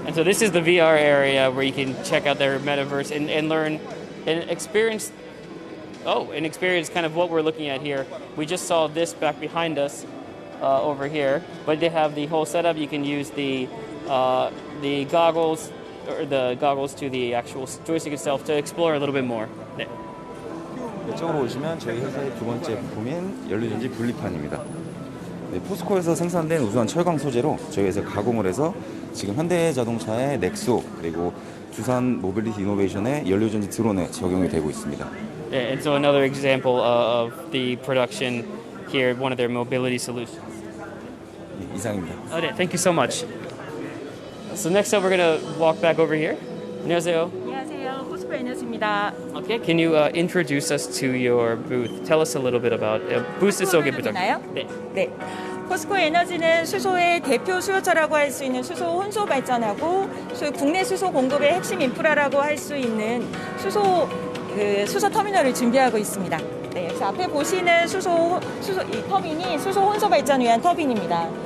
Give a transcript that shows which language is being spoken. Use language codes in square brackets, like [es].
[en] And so this is the VR area where you can check out their metaverse and learn and experience. And experience kind of what we're looking at here. We just saw this back behind us over here, but they have the whole setup. You can use the goggles or the goggles to the actual joystick itself to explore a little bit more. 네. [ko] 이쪽으로 오시면 저희 회사의 두 번째 부품인 연료전지 분리판입니다. 네, 포스코에서 생산된 우수한 철강 소재로 저희 회사 가공을 해서 지금 현대자동차의 넥소 그리고 두산 모빌리티 이노베이션의 연료전지 드론에 적용이 되고 있습니다. [en] Yeah, and so another example of the production here, one of their mobility solutions. [ko] 네, 이상입니다. [en] Okay, thank you so much. So next up, we're gonna walk back over here. [ko] 안녕하세요. 안녕하세요. 포스코 에너지입니다. [en] Okay, can you introduce us to your booth? Tell us a little bit about booth [ko] 소개 부탁드립니다. 네. 네. 포스코 에너지는 수소의 대표 수요처라고 할 수 있는 수소 혼소 발전하고 국내 수소 공급의 핵심 인프라라고 할 수 있는 수소 터미널을 준비하고 있습니다. 네, 그래서 앞에 보시는 이 터빈이 수소 혼소 발전을 위한 터빈입니다.